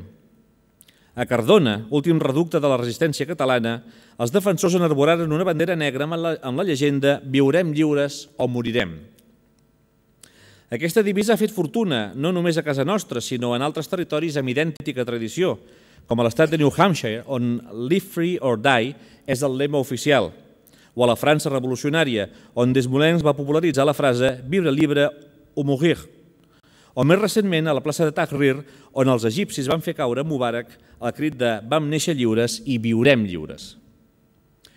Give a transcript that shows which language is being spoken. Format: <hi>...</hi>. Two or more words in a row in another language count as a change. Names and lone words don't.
<ca>A Cardona, últim reducte de la resistència catalana, els defensors enarboraren una bandera negra amb la llegenda «Viurem lliures o morirem». Aquesta divisa ha fet fortuna no només a casa nostra, sinó en altres territoris amb idèntica tradició, com a l'estat de New Hampshire, on</ca> <en>«Live free or die»</en> <ca>és el lema oficial, o a la França revolucionària, on Desmoulins va popularitzar la frase «Viure libre o morir», o més recentment a la plaça de Tahrir, on els egipcis van fer caure Mubarak al crit de «Vam néixer lliures i viurem lliures».</ca>